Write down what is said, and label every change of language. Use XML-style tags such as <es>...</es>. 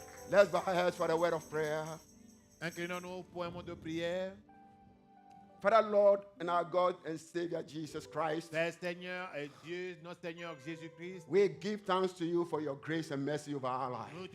<en>Let's bow our heads for the word of prayer.</en> <fr>Inclinons-nous pour un mot de prière.</fr> <en>Father, Lord, and our God and Savior Jesus Christ,</en> <fr>Père Seigneur et Dieu, notre Seigneur Jésus-Christ,</fr> <en>we give thanks to you for your grace and mercy over our life.</en>